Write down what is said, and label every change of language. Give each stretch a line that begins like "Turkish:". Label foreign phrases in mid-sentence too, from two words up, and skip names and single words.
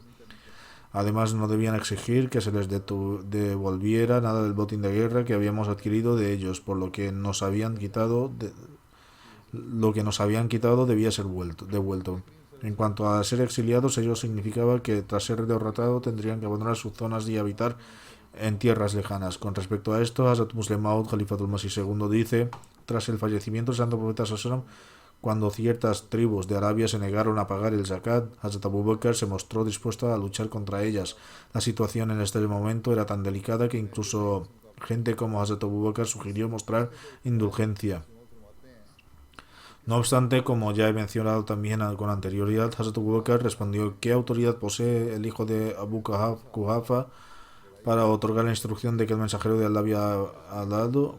Spanish: Además, no debían exigir que se les devolviera nada del botín de guerra que habíamos adquirido de ellos, por lo que nos habían quitado debía ser devuelto. En cuanto a ser exiliados, ello significaba que tras ser derrotados tendrían que abandonar sus zonas y habitar en tierras lejanas. Con respecto a esto, Hazrat Muslim Maud, Khalifatul Masih II, dice: tras el fallecimiento del santo profeta
Arabic: صلى الله عليه وسلم,
Spanish: cuando ciertas tribus de Arabia se negaron a pagar el zakat, Hazrat Abu Bakr se mostró dispuesto a luchar contra ellas. La situación en este momento era tan delicada que incluso gente como Hazrat Abu Bakr sugirió mostrar indulgencia. No obstante, como ya he mencionado también con anterioridad, Hazrat Abu Bakr respondió: ¿qué autoridad posee el hijo de Abu Quhafa para otorgar la instrucción de que el mensajero de Allah había dado?